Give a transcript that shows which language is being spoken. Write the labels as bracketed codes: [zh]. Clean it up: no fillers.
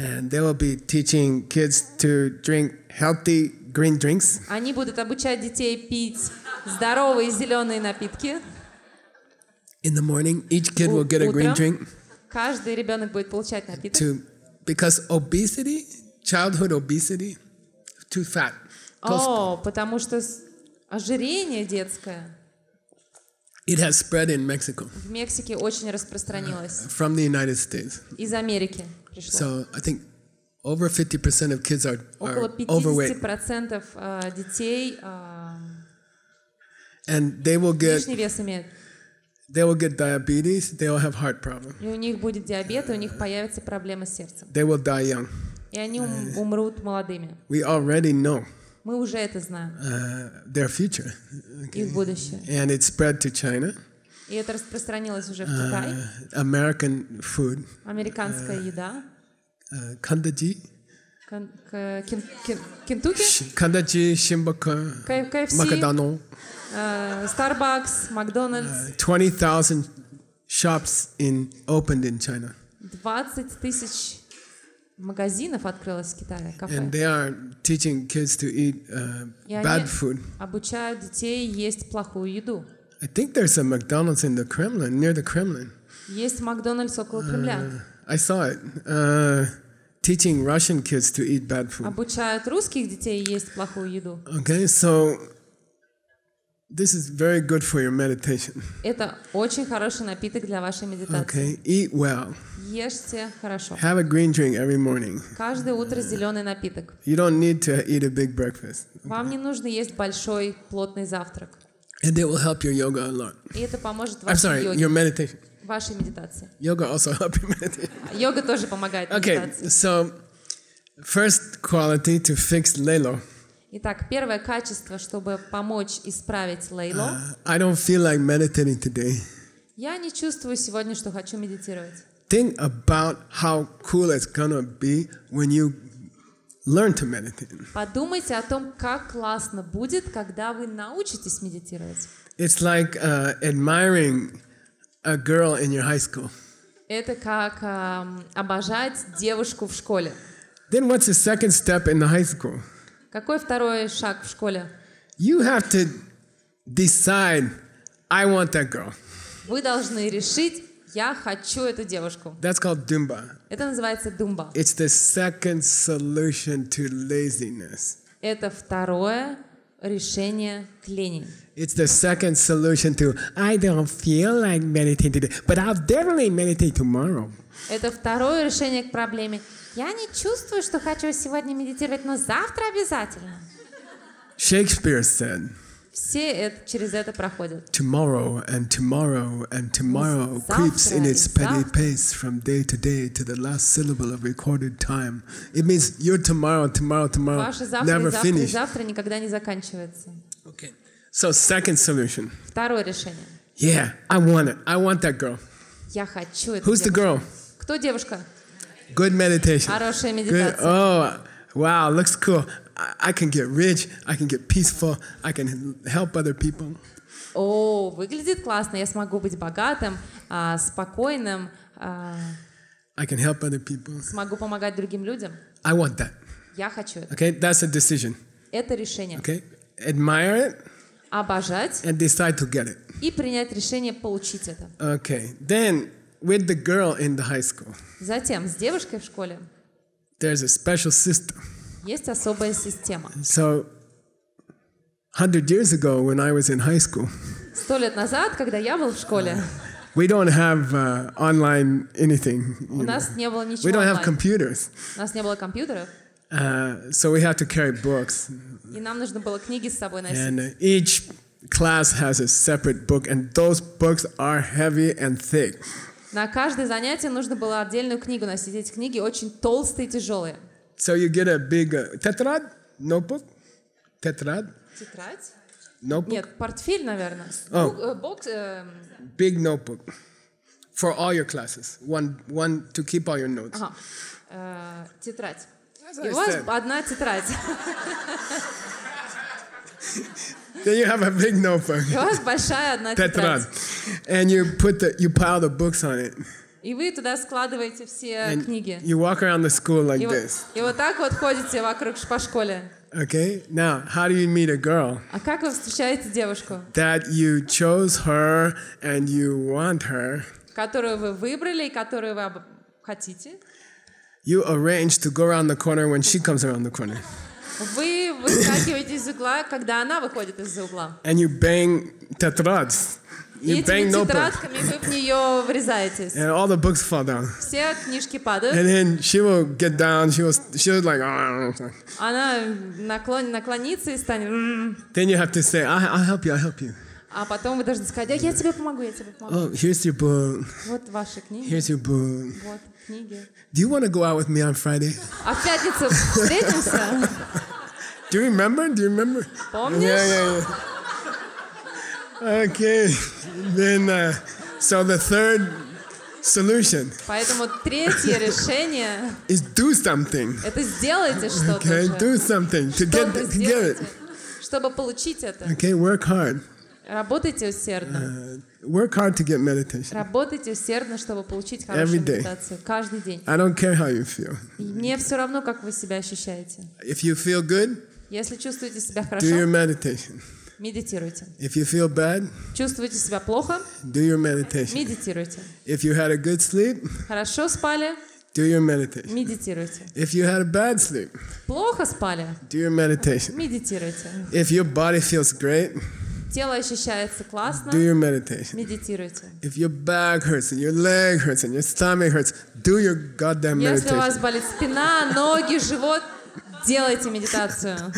[en] And they will be teaching kids to drink healthy green drinks. [ru] Они будут обучать детей пить здоровые зеленые напитки. [en] In the morning, each kid will get a green drink. [ru] Каждый ребенок будет получать напиток. [en] Because obesity, childhood obesity, too fat. [ru] Потому что ожирение детское [en] It has spread in Mexico. [ru] В Мексике очень распространилось. [en] From the United States. [ru] Из Америки пришло. [en] So I think over 50% of kids are overweight. [ru] Около 50% детей [en] And they will [ru] лишний вес имеют. [en] They will get diabetes. They will have heart problem. [ru] И у них будет диабет, и у них появятся проблемы с сердцем. [en] They will die young. [ru] И они умрут молодыми. [en] We already know. [ru] Мы уже это знаем. [en] Their future. [ru] Их будущее. [en] And it spread to China. [ru] И это распространилось уже в Китай. [en] American food. [ru] Американская еда. Kandaji. Кентукки. Kandaji, Shimbaka, Macadano. Starbucks, Макдональдс. [en] 20,000 shops opened in China. [ru] 20 тысяч магазинов открылось в Китае, кафе. [en] And they are teaching kids to eat bad food. [ru] Обучают детей есть плохую еду. [en] I think there's a McDonald's in the Kremlin, near the Kremlin. [ru] Есть Макдональдс около Кремля. [en] I saw it. Teaching Russian kids to eat bad food. [ru] Обучают русских детей есть плохую еду. [en] Okay, so This is very good for your meditation. [ru] Это очень хороший напиток для вашей медитации. [en] Okay, eat well. [ru] Ешьте хорошо. [en] Have a green drink every morning. [ru] Каждое утро зеленый напиток. [en] You don't need to eat a big breakfast. [ru] Вам не нужно есть большой плотный завтрак. [en] And it will help your yoga a lot. [ru] И это поможет [en] I'm sorry, your [ru] йоге, [en] meditation. [ru] вашей медитации. [en] Yoga also help your meditation. [ru] Йога тоже помогает [en] Okay, [ru] медитации. [en] so first quality to fix lelo. [ru] Итак, первое качество, чтобы помочь исправить лейло. [en] I don't feel like meditating today. [ru] Я не чувствую сегодня, что хочу медитировать. [en] Think about how cool it's gonna be when you learn to meditate. [ru] Подумайте о том, как классно будет, когда вы научитесь медитировать. [en] It's like admiring a girl in your high school. [ru] Это как обожать девушку в школе. [en] Then what's the second step in the high school? [ru] Какой второй шаг в школе? [en] You have to decide, I want that girl. [ru] Вы должны решить, я хочу эту девушку. [en] That's called dumba. [ru] Это называется думба. [en] It's the second solution to laziness. Это второе решение к лени. It's the second solution to, I don't feel like meditating today, but I'll definitely meditate tomorrow. [ru] Это второе решение к проблеме. Я не чувствую, что хочу сегодня медитировать, но завтра обязательно. [en] Shakespeare said, [ru] Все через это проходят. [en] tomorrow and tomorrow and tomorrow creeps in its petty pace from day to the last syllable of recorded time. It means your tomorrow [ru] Ваше завтра, [en] never [ru] завтра, [en] finish. [ru] завтра никогда не заканчивается. [en] Okay. So second solution. [ru] Второе решение. [en] Yeah, I want it. I want that girl. [ru] Я хочу эту [en] Who's the [ru] девушку. [en] girl? [ru] Кто девушка? [en] Good meditation. [ru] Хорошая [en] Good. [ru] медитация. [en] Oh, wow, looks cool. I can get rich. I can get peaceful. I can help other people. [ru] О, выглядит классно. Я смогу быть богатым, спокойным, [en] I can help other people. [ru] смогу помогать другим людям. [en] I want that. [ru] Я хочу это. [en] Okay, that's a decision. [ru] Это решение. [en] Okay, admire it [ru] Обожать [en] and decide to get it. [ru] и принять решение получить это. [en] Okay, then with the girl in the high school, [ru] Затем с девушкой в школе [en] there's a special system. [ru] есть особая система. [en] So, 100 years ago when I was in high school, [ru] 100 лет назад, когда я был в школе, [en] we don't have online anything. [ru] у нас не было [en] We [ru] ничего [en] don't have [ru] онлайн. [en] computers. [ru] У нас не было компьютеров, [en] So we have to carry books. [ru] и нам нужно было книги с собой носить. [en] And each class has a separate book, and those books are heavy and thick. [ru] На каждое занятие нужно было отдельную книгу носить. Эти книги очень толстые и тяжелые. [en] So you get a big tetrad notebook. Tetrad [ru] Тетрадь? [en] notebook. [ru] Нет, портфель, наверное. Бокс, [en] Big notebook for all your classes. One to keep all your notes. [ru] тетрадь. [en] As [ru] И [en] I [ru] у вас [en] said. [ru] одна тетрадь. [en] Then you have a big notebook. [ru] И у вас большая одна [en] Tetrad. [ru] тетрадь. [en] And you pile the books on it. [ru] И вы туда складываете все книги. [en] You walk around the school like this. [ru] И вот так вот ходите вокруг по школе. [en] Okay? Now, how do you meet a girl? [ru] А как вы встречаете девушку, [en] That you chose her and you want her. [ru] которую вы выбрали и которую вы хотите? [en] You arrange to go around the corner when she comes around the corner. [ru] Вы выскакиваете из угла, когда она выходит из-за угла. [en] And you bang tetrads. [ru] И [en] You bang [ru] этими [en] notebooks. [ru] тетрадками вы в нее врезаетесь. [en] And all the books fall down. [ru] Все книжки падают. [en] And then she will get down. She was like, oh. [ru] Она наклонится и станет. [en] Then you have to say, I'll help you. [ru] А потом вы должны сказать, я тебе помогу. [en] Oh, here's your book. [ru] Вот ваши книги. [en] Here's your book. [ru] Вот книги. [en] Do you want to go out with me on Friday? [ru] А в пятницу встретимся? [en] Do you remember? [ru] Помнишь? [en] Yeah. Okay. Then, so the third solution [ru] Поэтому третье решение [en] is do something. [ru] это сделайте что-то [en] Okay, [ru] уже. [en] do something to get [ru] Что-то [en] it. [ru] сделайте, чтобы получить это. [en] Okay, work hard. [ru] Работайте усердно. [en] Work hard to get meditation. [ru] Работайте усердно, чтобы получить [en] Every [ru] хорошую [en] day. [ru] медитацию. Каждый день. [en] I don't care how you feel. [ru] И мне все равно, как вы себя ощущаете. [en] If you feel good, [ru] Если чувствуете себя [en] do your meditation. [ru] медитируйте. [en] If you feel bad, [ru] Чувствуете себя плохо, [en] do your meditation. [ru] медитируйте. [en] If you had a good sleep, [ru] Хорошо спали, [en] do your meditation. [ru] медитируйте. [en] If you had a bad sleep, [ru] Плохо спали, [en] do your meditation. [ru] медитируйте. [en] If your body feels great, [ru] Тело ощущается классно. [en] Do your meditation. [ru] Медитируйте. [en] If your back hurts and your leg hurts and your stomach hurts, do your goddamn [ru] Если у [en] meditation. [ru] вас болит спина, ноги, живот, делайте медитацию.